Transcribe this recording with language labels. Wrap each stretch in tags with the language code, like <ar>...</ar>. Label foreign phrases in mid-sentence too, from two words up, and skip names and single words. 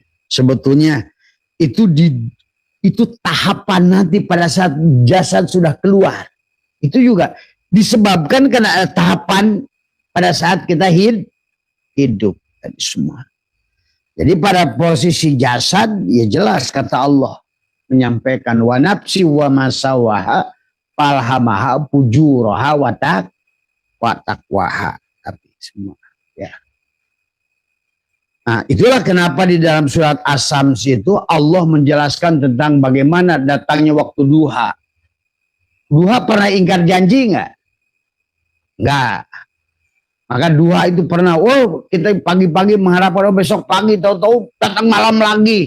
<id>Sebetulnya itu tahapan nanti pada saat jasad sudah keluar. Itu juga disebabkan karena ada tahapan pada saat kita hidup tadi semua. Jadi pada posisi jasad ya jelas kata Allah menyampaikan</id> <ar>ونفس وما سواها فألهمها فجورها وتقواها,</ar> <id>tapi semua ya. Nah, itulah kenapa di dalam surat As-Sams itu Allah menjelaskan tentang bagaimana datangnya waktu duha. Duha pernah ingkar janji nggak? Nggak. Maka duha itu pernah, oh kita pagi-pagi mengharapkan besok pagi, tahu-tahu datang malam lagi.</id>